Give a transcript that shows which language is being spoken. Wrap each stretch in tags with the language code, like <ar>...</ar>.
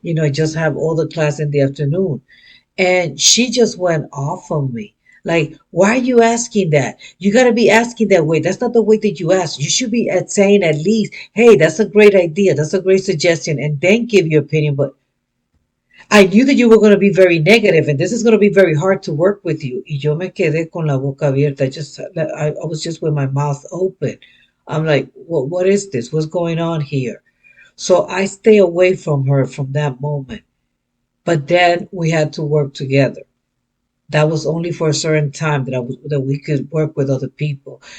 <en>Just have all the class in the afternoon. And she just went off on me. Like, why are you asking that? You got to be asking that way. That's not the way that you ask. You should be saying at least, hey, that's a great idea. That's a great suggestion. And then give your opinion. But I knew that you were going to be very negative and this is going to be very hard to work with you.</en> <es>Y yo me quedé con la boca abierta.</es> <en>I was just with my mouth open. I'm like, what is this? What's going on here? So I stay away from her from that moment. But then we had to work together. That was only for a certain time that we could work with other people.</en>